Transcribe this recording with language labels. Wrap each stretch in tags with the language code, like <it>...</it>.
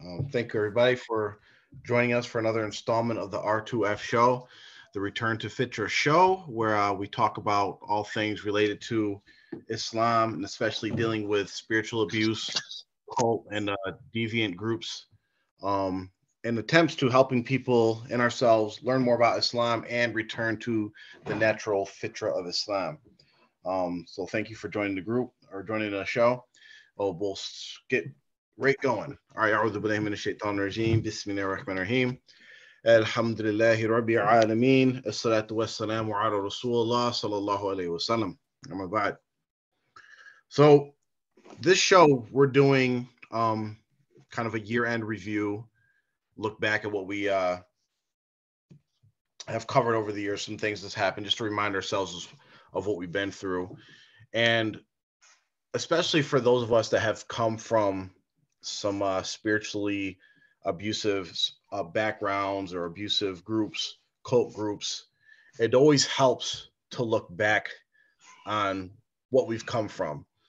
<en>Thank you, everybody, for joining us for another installment of the R2F show, the Return to Fitra show, where we talk about all things related to Islam and especially dealing with spiritual abuse, cult, and deviant groups, um, and attempts to helping people and ourselves learn more about Islam and return to the natural Fitra of Islam. So, thank you for joining the group or joining the show. Oh, we'll get right going.</en> <ar>All right, أعوذ بالله من الشيطان الرجيم بسم الله الرحمن الرحيم الحمد لله رب العالمين الصلاة والسلام على رسول الله صلى الله عليه وسلم. أما بعد.</ar> <en>So this show we're doing kind of a year-end review, look back at what we have covered over the years, some things that's happened, just to remind ourselves of what we've been through. And especially for those of us that have come from some spiritually abusive backgrounds or abusive groups, cult groups, it always helps to look back on what we've come from.</en>